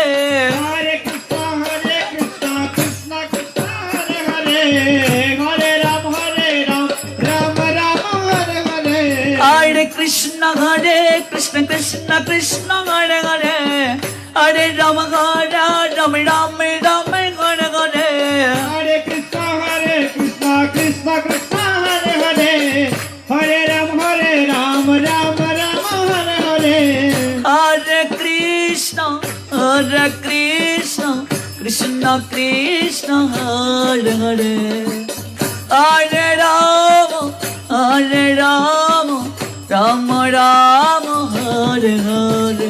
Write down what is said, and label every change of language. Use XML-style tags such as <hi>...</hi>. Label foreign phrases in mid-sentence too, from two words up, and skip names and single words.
<sa>হরে কৃষ্ণ কৃষ্ণ কৃষ্ণ হরে হরে হরে রাম রাম হরে হরে হরে কৃষ্ণ কৃষ্ণ কৃষ্ণ হরে হরে হরে রাম রামে ঘরে ঘরে হরে কৃষ্ণ কৃষ্ণ কৃষ্ণ হরে হরে হরে রাম রাম হরে হরে হরে কৃষ্ণ কৃষ্ণ কৃষ্ণ হরে হরে হরে রাম রাম হরে হরে</sa>